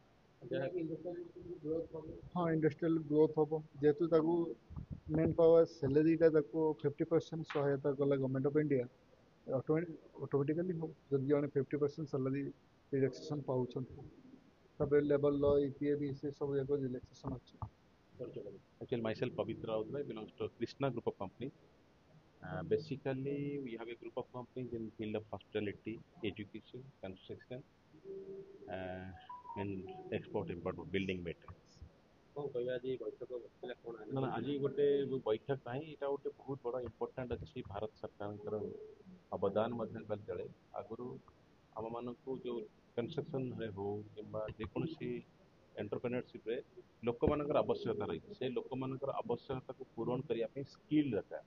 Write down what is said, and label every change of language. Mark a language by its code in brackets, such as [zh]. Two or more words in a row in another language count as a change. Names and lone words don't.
[or] ହଁ, ଇଣ୍ଡଷ୍ଟ୍ରିଆଲ ଗ୍ରୋଥ୍ ହେବ, ଯେହେତୁ ତାକୁ [en] man power salaryଟା [or] ତାକୁ 50% ସହାୟତା କଲା [en] government of India, [or] ଅଟୋମେଟିକାଲି ହେବ ଯଦି ଜଣେ 50% [en] salary relaxation [or] ପାଉଛନ୍ତି। ତାପରେ [en] labour law, [or] EPA ବି ସେ ସବୁ ଯାକ ରିଲାକ୍ସେସନ୍ ଅଛି। [en] Actually, myself, Pavitra Rautrai, belongs to Krishna Group of Companies. Basically, we have a group of companies in field of hospitality, education, construction, and export-import of building materials. [or] ନା ଆଜି ଗୋଟେ ବୈଠକ ନାହିଁ, ଏଇଟା ଗୋଟେ ବହୁତ ବଡ଼ ଇମ୍ପୋର୍ଟାଣ୍ଟ ଅଛି। ଭାରତ ସରକାରଙ୍କର ଅବଦାନ ମଧ୍ୟ କଲେ ଚଳେ। ଆଗରୁ ଆମମାନଙ୍କୁ ଯେଉଁ କନଷ୍ଟ୍ରକ୍ସନରେ ହଉ କିମ୍ବା ଯେକୌଣସି ଏଣ୍ଟରପ୍ରେନରସିପ୍ରେ ଲୋକମାନଙ୍କର ଆବଶ୍ୟକତା ରହିଛି, ସେ ଲୋକମାନଙ୍କର ଆବଶ୍ୟକତାକୁ ପୂରଣ କରିବା ପାଇଁ ସ୍କିଲ୍ ଦରକାର।